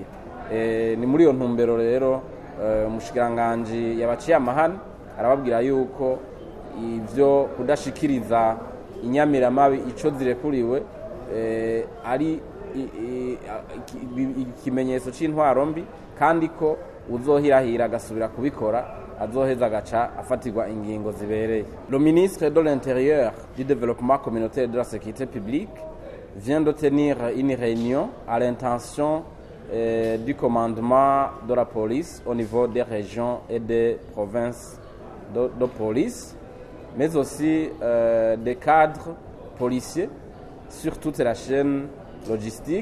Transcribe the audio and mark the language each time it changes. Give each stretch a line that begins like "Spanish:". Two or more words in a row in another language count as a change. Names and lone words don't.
Rundi: Ni muri iyo ntumbero rero umushikiranganji yabaciye amahani arababwira yuko ivyo kudashikiriza inyamiramabi ico zirekuriwe ari ikimenyetso c'intwaro mbi, kandi ko uzohirahira agasubira kubikora azoheza agaca afatirwa ingingo zibereye.
French: Le ministre de l'Intérieur, du Développement communautaire et de la Sécurité publique vient de tenir une réunion à l'intention du commandement de la police au niveau des régions et des provinces de police, mais aussi des cadres policiers sur toute la chaîne logistique.